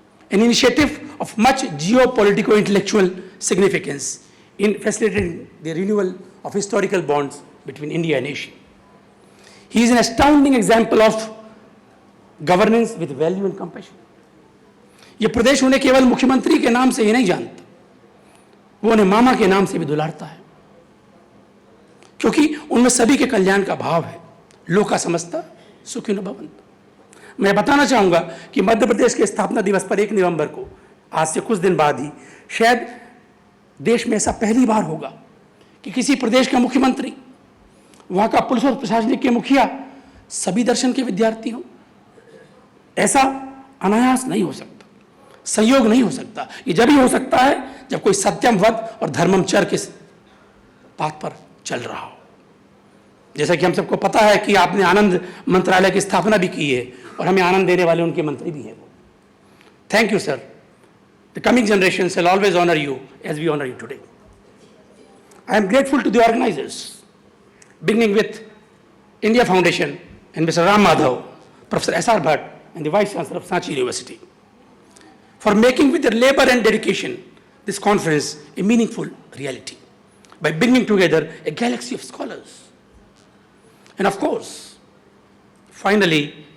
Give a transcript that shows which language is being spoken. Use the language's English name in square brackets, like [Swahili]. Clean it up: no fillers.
[English] An initiative of much geopolitico-intellectual significance in facilitating the renewal of historical bonds between India and Asia. He is an astounding example of governance with value and compassion. [Hindi] ये प्रदेश उन्हें केवल मुख्यमंत्री के नाम से ही नहीं जानता, वो उन्हें मामा के नाम से भी दुलारता है, क्योंकि उनमें सभी के कल्याण का भाव है। [Sanskrit] लोका समस्ता सुखिनो भवन्तु। [Hindi] मैं बताना चाहूँगा कि मध्य प्रदेश के स्थापना दिवस पर 1 नवंबर को, आज से कुछ दिन बाद ही, शायद देश में ऐसा पहली बार होगा कि किसी प्रदेश का मुख्यमंत्री, वहाँ का पुलिस और प्रशासनिक के मुखिया सभी दर्शन के विद्यार्थी हों। ऐसा अनायास नहीं हो सकता, संयोग नहीं हो सकता। ये जब ही हो सकता है जब कोई सत्यम वद और धर्ममचर के पाथ पर चल रहा हो। जैसा कि हम सबको पता है कि आपने आनंद मंत्रालय की स्थापना भी की है और हमें आनंद देने वाले उनके मंत्री भी हैं वो। [English] Thank you sir. The coming generations will always honor you as we honor you today. I am grateful to the organizers, beginning with India Foundation and Mr. Ram Madhav, Professor S.R. Bhatt, and the Vice Chancellor of Sanchi University, for making with their labor and dedication this conference a meaningful reality by bringing together a galaxy of scholars. And of course, finally,